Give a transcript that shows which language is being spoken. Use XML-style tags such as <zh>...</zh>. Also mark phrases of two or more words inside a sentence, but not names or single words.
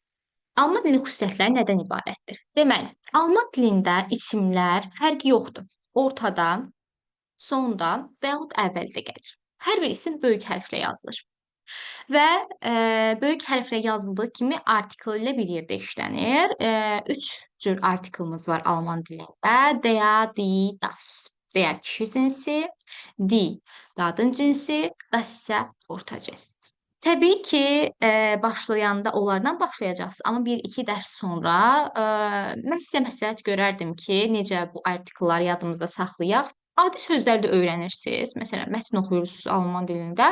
<az>Alman dilinin xüsusiyyətləri nədən ibarətdir? Deməli, Alman dilində isimlər fərqi yoxdur. Ortada, sonda və yaxud əvvəldə gəlir. Hər bir isim böyük hərflə yazılır. Və böyük hərflə yazıldığı kimi artikel ilə bir yerdə işlənir. 3 cür artikelimiz var Alman dilində.</az> <de>Der, die, das.</de> <az>Der kişi cinsi, die qadın cinsi, das isə orta cins. Təbii ki, başlayanda onlardan başlayacaqsınız, amma 1-2 dərs sonra mən sizə məsləhət görərdim ki, necə bu artikelləri yadımızda saxlayaq. Adi sözlər də öyrənirsiniz. Məsələn, mətn oxuyursunuz Alman dilində.</az>